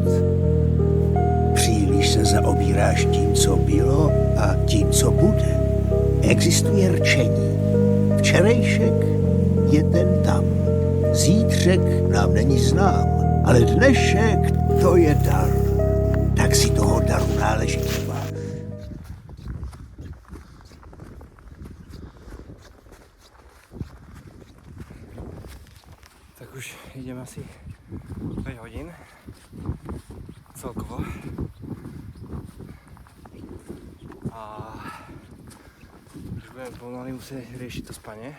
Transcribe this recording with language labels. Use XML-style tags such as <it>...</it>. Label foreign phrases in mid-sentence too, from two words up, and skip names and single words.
<cs>Příliš se zaobíráš tím, co bylo a tím, co bude. Existuje rčení. Včerejšek je ten tam. Zítřek nám není znám, ale dnešek to je dar. Tak si toho daru náležitě váž.</cs> <sk>Tak už idem asi 5 hodín celkovo a už budem pomaly musieť riešiť to spanie.</sk>